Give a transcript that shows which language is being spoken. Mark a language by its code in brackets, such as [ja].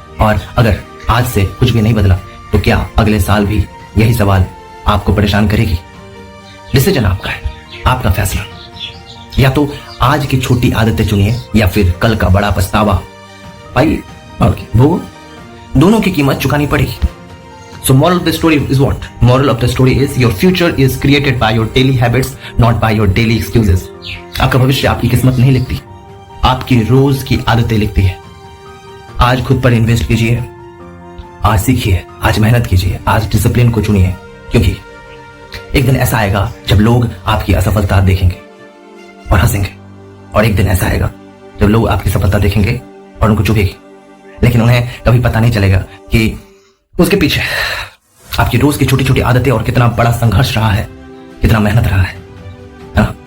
[hi] और अगर आज से कुछ भी नहीं बदला, तो क्या अगले साल भी यही सवाल आपको परेशान करेगी? डिसीजन आपका है, आपका फैसला। या तो आज की छोटी आदतें चुनिए, या फिर कल का बड़ा पछतावा पाइए। वो दोनों की कीमत चुकानी पड़ेगी। [en] So moral of the story is what? Moral of the story is your future is created by your daily habits, not by your daily excuses. [hi] आपका भविष्य आपकी किस्मत नहीं लिखती, आपकी रोज की आदतें लिखती है। आज खुद पर इन्वेस्ट कीजिए, आज सीखिए, आज मेहनत कीजिए, आज डिसिप्लिन को चुनिए, क्योंकि एक दिन ऐसा आएगा जब लोग आपकी असफलता देखेंगे और हंसेंगे, और एक दिन ऐसा आएगा जब लोग आपकी सफलता देखेंगे और उनको चुभेगी, लेकिन उन्हें कभी पता नहीं चलेगा कि उसके पीछे आपकी रोज की छोटी छोटी आदतें और कितना बड़ा संघर्ष रहा है, कितना मेहनत रहा है ना?